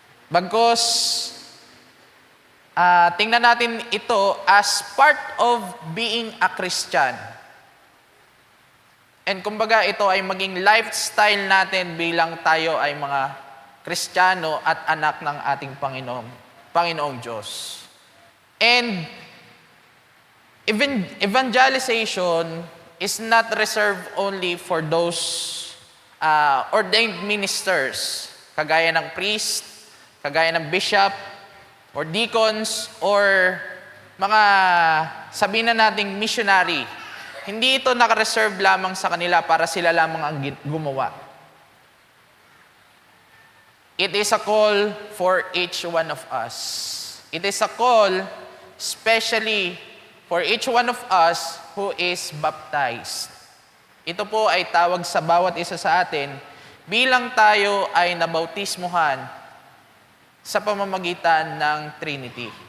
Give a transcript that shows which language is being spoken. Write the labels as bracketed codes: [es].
[tl] Bagkus, tingnan natin ito [en] as part of being a Christian. [tl] And kumbaga ito ay maging lifestyle natin bilang tayo ay mga Kristiyano at anak ng ating Panginoong Diyos. [en] And evangelization is not reserved only for those ordained ministers, [tl] kagaya ng [en] priest, kagaya ng bishop, or deacons, or [tl] mga sabihin na nating [en] missionary. [tl] Hindi ito nakareserve lamang sa kanila para sila lamang ang gumawa. [en] It is a call for each one of us. It is a call especially for each one of us who is baptized. [tl] Ito po ay tawag sa bawat isa sa atin bilang tayo ay nabautismuhan sa pamamagitan ng Trinity.